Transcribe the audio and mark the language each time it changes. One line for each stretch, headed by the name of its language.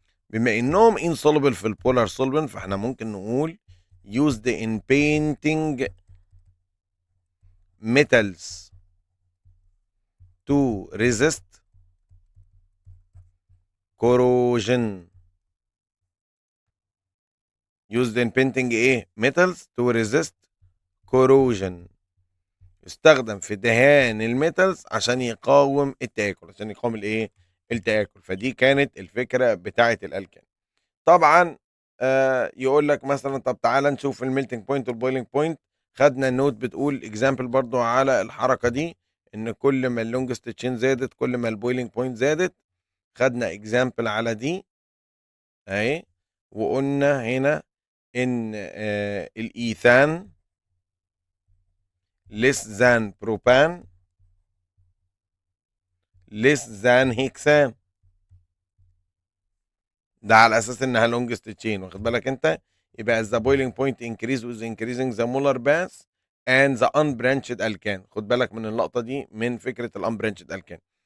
Arabic: بما انهم
English: insoluble
Arabic: في البولار
English: solvent
Arabic: فاحنا ممكن نقول
English: used in painting metals to resist corrosion. used in painting
Arabic: ايه؟
English: metals to resist corrosion.
Arabic: يستخدم في دهان الميتالز عشان يقاوم التآكل، عشان يقاوم الايه؟ التآكل. فدي كانت الفكرة بتاعة الألكان. طبعا يقول لك مثلا طب تعالى نشوف الميلتنج بوينت والبويلنج بوينت. خدنا النوت بتقول اكزامبل برضو على الحركة دي، ان كل ما اللونجست تشين زادت كل ما البويلنج بوينت زادت. خدنا اكزامبل على دي اهي، وقلنا هنا ان الايثان
English: less than propan less than hexane.
Arabic: ده على اساس انها
English: longest chain،
Arabic: واخد بالك انت؟ يبقى
English: the boiling point increase with increasing the molar mass and the unbranched alkane.
Arabic: خد بالك من اللقطه دي من فكره الانبرانشد alkane.